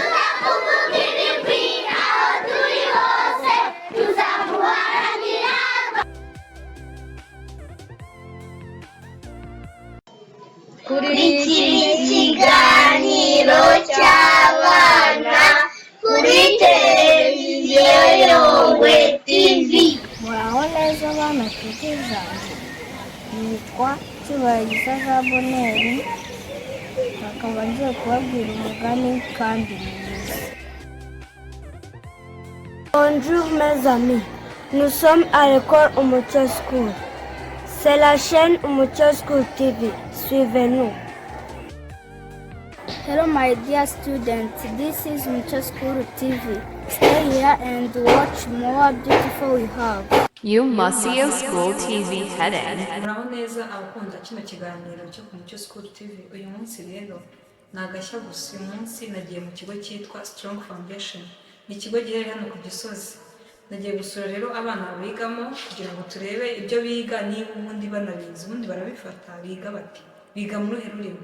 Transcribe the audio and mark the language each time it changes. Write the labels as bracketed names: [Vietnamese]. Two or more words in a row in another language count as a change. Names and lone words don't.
[Kinyarwanda] kuri iki kiganiro cy'abana kuri televiziyo Yongwe TV. Muraho neza abana tugiza, nitwa Cyubahiza Jean Bonheur, akaba ngiye kubabwira umugani kandi mwiza. [French] Bonjour mes amis, nous sommes à l'école Umucyo School. C'est la chaîne Umucyo School TV. Suivez-nous. [English] Hello my dear students, this is Umucyo School TV. Stay here and watch more beautiful we have. You must see your school TV heading. [Kinyarwanda] muraho neza abakunda kino kiganiro cyo ku Mucyo School TV. Uyu munsi rero nagashya gusa, uyu munsi nagiye mu kigo cyitwa Strong Foundation. Ni ikigo giherereye hano ku Gisozi. Nagiye gusura rero abana bigamo kugira ngo turebe ibyo biga niba ubundi banabizi, ubundi barabifata biga bati, biga mu ruhe rurimi.